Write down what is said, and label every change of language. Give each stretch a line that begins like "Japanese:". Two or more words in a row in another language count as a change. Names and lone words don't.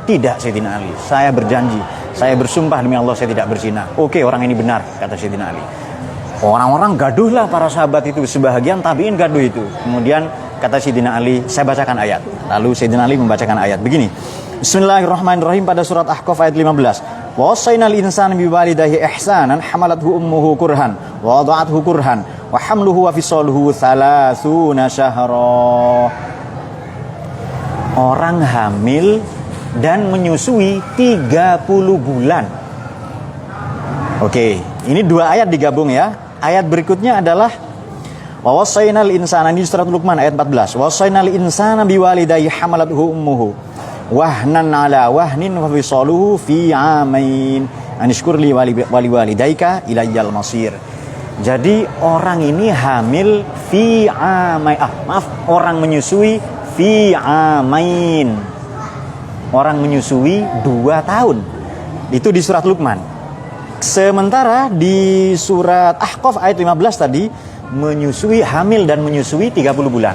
Indonesian: Tidak Sayyidina Ali, saya berjanji, saya bersumpah demi Allah saya tidak berzina. Oke, orang ini benar, kata Sayyidina Ali. Orang-orang gaduhlah, para sahabat itu, sebahagian tabi'in gaduh itu. Kemudian kata Sayyidina Ali, saya bacakan ayat. Lalu Sayyidina Ali membacakan ayat begini. Bismillahirrahmanirrahim, pada surat Ahqaf ayat 15.
Arabic: ووصينا الإنسان بوالديه إحسانا حملته أمه كرها ووضعته كرها وحمله وفصاله 30 شهرا.
Indonesian: Orang hamil dan menyusui 30 bulan. Oke, ini dua ayat digabung ya. Ayat berikutnya adalah
Arabic: ووصينا الإنسان,
Indonesian: di surat Luqman ayat 14.
Arabic: ووصينا الإنسان بوالديه حملته أمه وهنا على وهن وفصاله في عامين أن اشكر لي ولوالديك إلي المصير.
Indonesian: Jadi orang ini hamil
Arabic: في عامين,
Indonesian: orang menyusui
Arabic: في عامين,
Indonesian: orang menyusui 2 tahun. Itu di surat Luqman. Sementara di surat Ahqaf ayat 15 tadi menyusui, hamil dan menyusui 30 bulan.